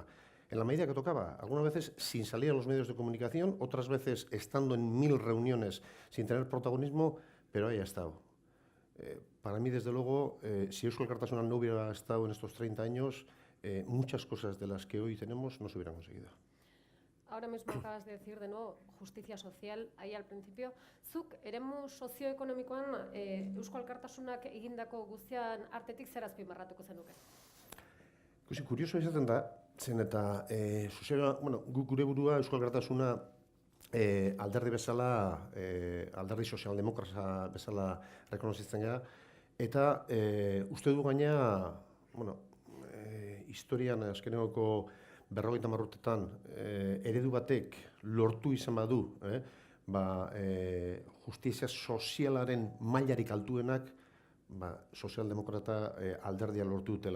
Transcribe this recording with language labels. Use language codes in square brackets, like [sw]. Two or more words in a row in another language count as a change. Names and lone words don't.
[es] En la medida que tocaba, algunas veces sin salir a los medios de comunicación, otras veces estando en 1000 reuniones sin tener protagonismo, pero ahí ha estado. Para mí, desde luego, si Euskal Alkartasuna no hubiera estado en estos 30 años, muchas cosas de las que hoy tenemos no se hubieran conseguido. Ahora mismo acabas de decir de nuevo justicia social, ahí al principio. [eu] Zuk, eremu sozioekonomikoan Euskal Alkartasunak egindako guztian artetik zer azpimarratuko zenuke? Kurioso izaten da, zen eta gure burua Euskal Alkartasuna alderdi bezala, alderdi sozialdemokrata bezala rekonozitzen gara, eta uste du gaina, historian azkeneko 50 urtetan eredu batek lortu izan badu, justizia sozialaren mailarik altuenak, sozialdemokrata alderdia lortu dutela.